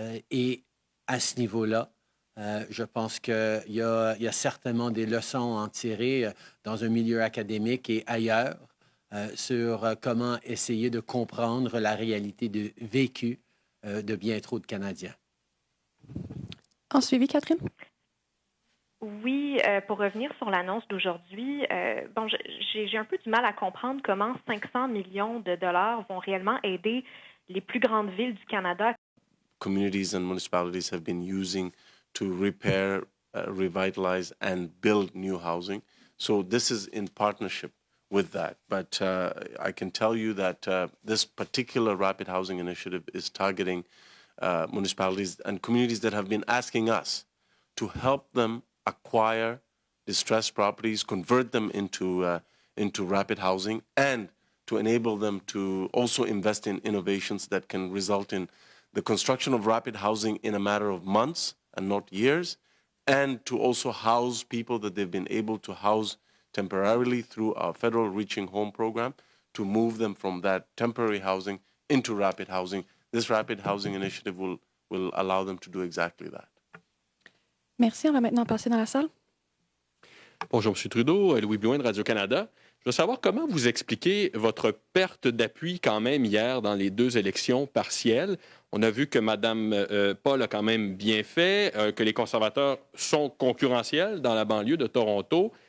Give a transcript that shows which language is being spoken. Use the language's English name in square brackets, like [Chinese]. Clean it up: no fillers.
[French] Et à ce niveau-là, je pense qu'il y a certainement des leçons à en tirer dans un milieu académique et ailleurs sur comment essayer de comprendre la réalité de vécu de bien trop de Canadiens. En suivi, Catherine? Oui, pour revenir sur l'annonce d'aujourd'hui, j'ai un peu du mal à comprendre comment 500 millions de dollars vont réellement aider les plus grandes villes du Canada. [English] Communities and municipalities have been using to repair, revitalize, and build new housing. So this is in partnership with that. But I can tell you that this particular rapid housing initiative is targeting municipalities and communities that have been asking us to help them acquire distressed properties, convert them into rapid housing, and to enable them to also invest in innovations that can result in the construction of rapid housing in a matter of months and not years, and to also house people that they've been able to house temporarily through our federal Reaching Home program, to move them from that temporary housing into rapid housing. This rapid housing initiative will allow them to do exactly that. [French] Merci. On va maintenant passer dans la salle. Bonjour, M. Trudeau. Louis Blouin de Radio-Canada. Je veux savoir comment vous expliquez votre perte d'appui quand même hier dans les deux élections partielles. On a vu que Mme Paul a quand même bien fait, que les conservateurs sont concurrentiels dans la banlieue de Toronto.